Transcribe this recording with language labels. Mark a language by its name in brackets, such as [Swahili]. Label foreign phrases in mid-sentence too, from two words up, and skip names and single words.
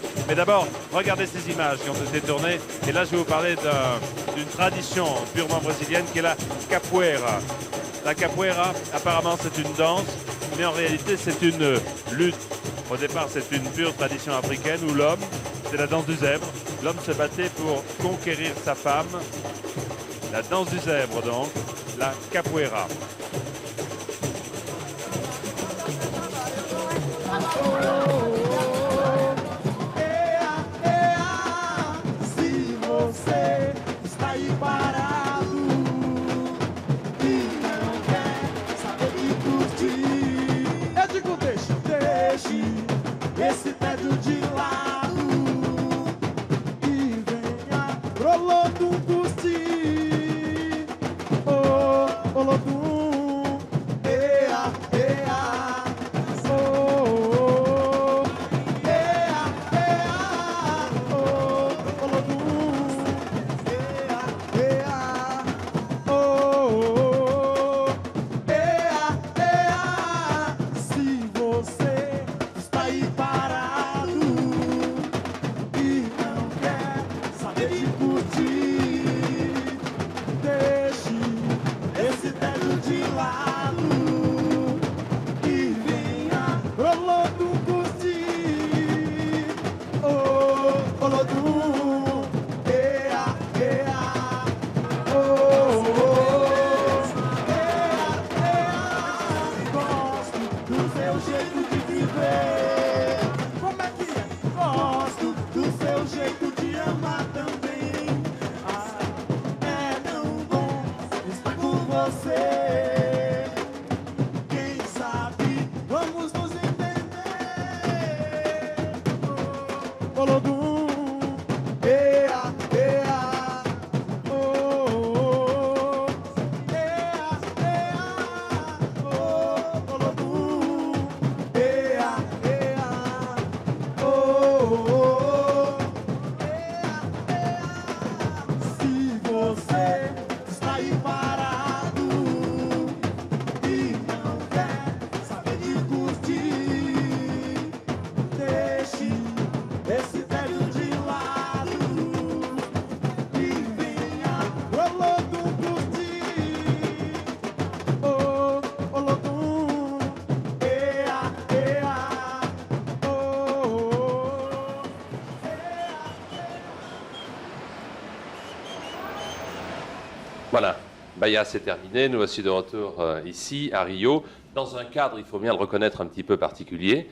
[French] Mais d'abord, regardez ces images qui ont été tournées. Et là, je vais vous parler d'une tradition purement brésilienne qui est la capoeira. La capoeira, apparemment, c'est une danse, mais en réalité, c'est une lutte. Au départ, c'est une pure tradition africaine où l'homme, c'est la danse du zèbre. L'homme se battait pour conquérir sa femme. La danse du zèbre, donc, la capoeira. [Portuguese] Se você está aí parado e não quer saber de curtir, eu digo deixe esse tédio de lado e venha pro Olodum curtir. Oh, Olodum, ea, ea, oh, ea, ea, oh, Olodum, ea, ea, oh, ea, ea. Se você está aí parado e não quer saber de curtir, deixe esse tédio de lado e venha pro Olodum curtir. Oh, Olodum, ea, ea, oh, ea, ea. Gosto do seu jeito de viver. Como é que é? Gosto do seu jeito de amar também. Ah, é tão bom estar com você. Quem sabe vamos nos entender. Oh, Olodum, ea, ea, oh, ea, ea, oh, Olodum, ea, ea, oh, ea, ea. Se você está aí parado e não quer saber de curtir, deixe esse velho de lado e venha pro Olodum curtir. Oh, Olodum, ea, ea, oh, [French] Voilà, Bahia, c'est terminé. Nous voici de retour ici, à Rio, dans un cadre, il faut bien le reconnaître, un petit peu particulier.